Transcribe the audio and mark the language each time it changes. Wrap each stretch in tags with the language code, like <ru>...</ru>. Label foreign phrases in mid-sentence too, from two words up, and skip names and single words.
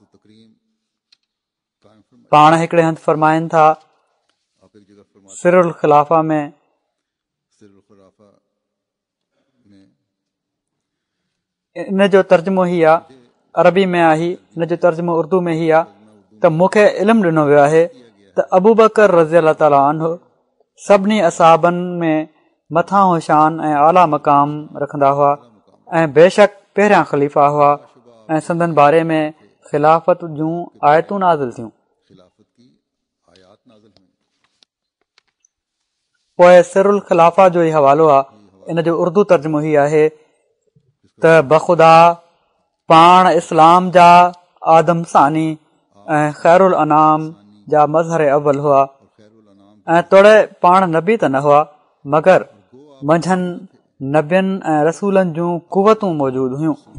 <sd>पाण हिकिड़े हंधि फ़रमाइनि था सिरुल ख़िलाफ़ा में, इन जो तर्जुमो ही आहे, अरबी में आहे, इन जो तर्जुमो उर्दू में ही आहे त मूंखे इल्मु ॾिनो वियो आहे त अबू बकर</sd> <ar>رضي الله تعالى عنه</ar> <sd>सभिनी असहाबनि में मथां शान ऐं आला मक़ाम रखंदा हुआ ऐं बेशक पहिरियां ख़लीफ़ा हुआ ऐं संदन बारे में ख़िलाफ़त जूं आयतूं नाज़िल थियूं। पोइ सिरुल ख़िलाफ़ा जो ई हवालो आहे, इन जो उर्दू तर्जुमो ही आहे त बख़ुदा पाण इस्लाम जा आदम सानी ऐं ख़ैरुल अनाम जा मज़हर अव्वल हुआ ऐं तोड़े पाण नबी त न हुआ मगर मंझंदि नबियनि ऐं रसूलनि जूं कुवतूं मौजूदु हुयूं।</sd>